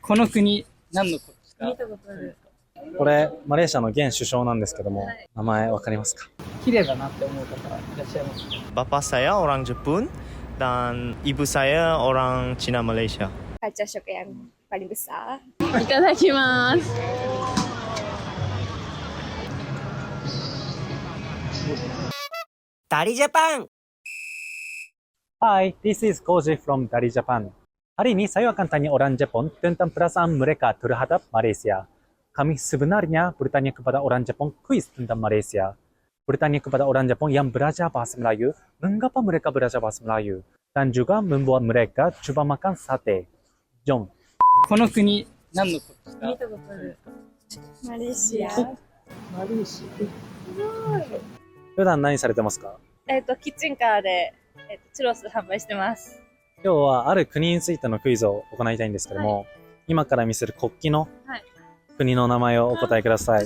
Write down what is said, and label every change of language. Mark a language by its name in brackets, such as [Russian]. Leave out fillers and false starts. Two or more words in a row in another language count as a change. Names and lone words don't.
[Japanese] この国、何の国ですか？見たことある。これ、マレーシアの現首相なんですけども、名前わかりますか？綺麗だなって思う方いらっしゃいますか？ [Malay] Bapak saya orang Jepun dan ibu saya orang Cina Malaysia. Kaca shock yang paling besar. [Japanese] いただきます。 [Malay] Dari Jepang. [English] Hi, this is Kouji from Dari Japan. [Malay] Hari ini saya akan tanya orang Jepun tentang perasaan mereka terhadap Malaysia. Kami sebenarnya bertanya kepada orang Jepun kuis tentang Malaysia. Bertanya kepada orang Jepun yang belajar bahasa Melayu, mengapa mereka belajar bahasa Melayu, dan juga membuat mereka coba makan sate. Jom. [Japanese] この国、何の国ですか？見たことある。マレーシア。マレーシ普段何されてますか？キッチンカーで、チュロス販売してます。今日はある国についてのクイズを行いたいんですけども、今から見せる国旗の国の名前をお答えください。